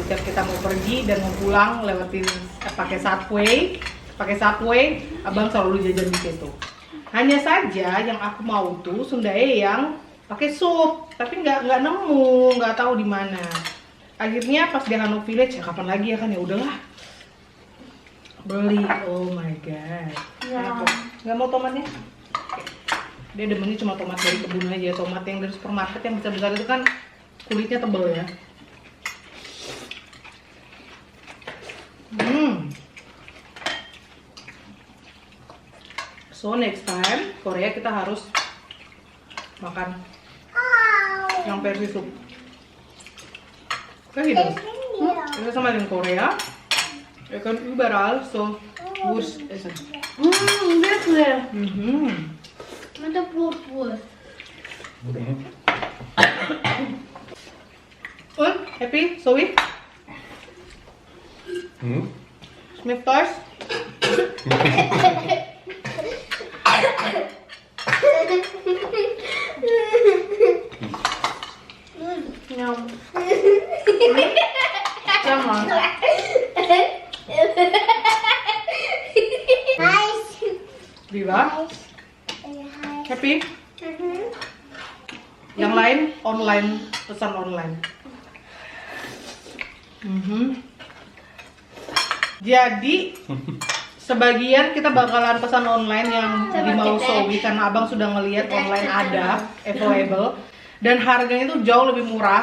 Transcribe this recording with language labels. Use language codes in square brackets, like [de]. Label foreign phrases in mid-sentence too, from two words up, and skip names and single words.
[id] Setiap kita mau pergi dan mau pulang lewatin pakai subway, abang selalu jajan di situ. Hanya saja yang aku mau tuh Sundai yang pakai sup, tapi nggak nemu, nggak tahu di mana. Akhirnya pas di Hanok Village, ya kapan lagi ya kan, ya udahlah beli. [en] Oh my god, [id] Ya. nggak mau tomatnya? Dia demennya cuma tomat dari kebun aja. Tomat yang dari supermarket yang besar-besar itu kan kulitnya tebel ya. [en] So next time [id] Korea kita harus makan yang versi sup. Kayak gitu. Kita sama dengan Korea. Ya kan [de] überall so Wurst essen. Wirklich. Mit der Blutwurst. Und happy, Zoe? Schmeckt euch? Ja. Jammer. Wie war? Happy? [id] Yang lain online, pesan online. Jadi sebagian kita bakalan pesan online yang di mau Sowi karena abang sudah ngelihat online ada available dan harganya itu jauh lebih murah.